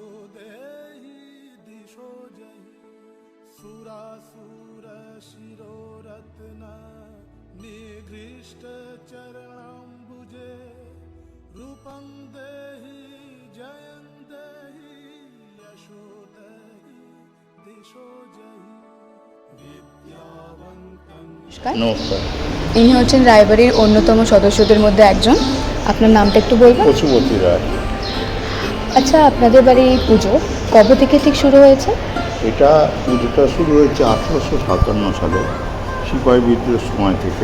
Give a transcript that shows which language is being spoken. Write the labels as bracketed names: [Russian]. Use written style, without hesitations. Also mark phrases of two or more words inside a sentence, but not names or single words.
[Sanskrit] देहि दिशो जहि सुरासुर शिरोरत्न निगृष्ट चरणाम्बुजे रूपं देहि जयं देहि यशो देहि दिशो जहि [Bangla] নমস্কার, ইনি হচ্ছেন রায়বাড়ির অন্যতম সদস্যদের মধ্যে একজন। আপনার নামটা একটু বলবেন? পশুপতি রায়। আচ্ছা, আপনাদের বাড়ি এই পুজো কবে থেকে ঠিক শুরু হয়েছে? এটা পুজোটা শুরু হয়েছে 1857 সালে সিপাহী বিদ্রোহের সময় থেকে।